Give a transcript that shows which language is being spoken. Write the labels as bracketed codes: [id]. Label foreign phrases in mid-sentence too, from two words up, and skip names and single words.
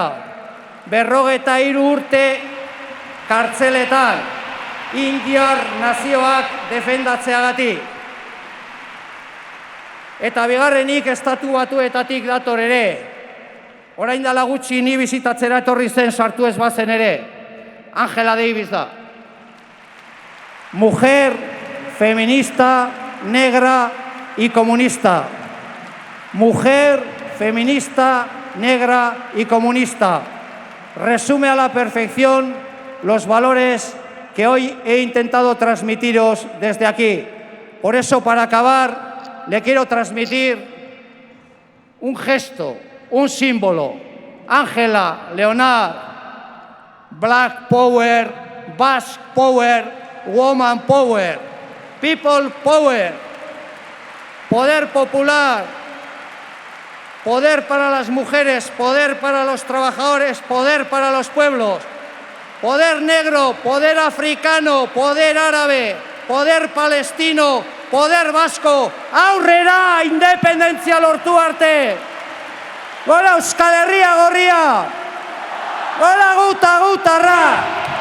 [eu] 53 urte kartzeletan, indiar nazioak defendatzeagatik. Eta bigarrenik Estatu Batuetatik dator ere. Orain dela gutxi ni bizitatzera etorri zen sartu ez bazen ere. Angela Davis da. [es] Mujer, feminista, negra y comunista. Mujer, feminista, negra y comunista. Resume a la perfección los valores que hoy he intentado transmitiros desde aquí. Por eso, para acabar, le quiero transmitir un gesto, un símbolo. [en] Angela, Leonard, Black Power, Basque Power, Woman Power, People Power, poder popular, poder para las mujeres, poder para los trabajadores, poder para los pueblos, poder negro, poder africano, poder árabe, poder palestino, poder vasco, [eu] aurrera independentzia lortu arte. Gora Euskal Herria gorria, gora gutarra.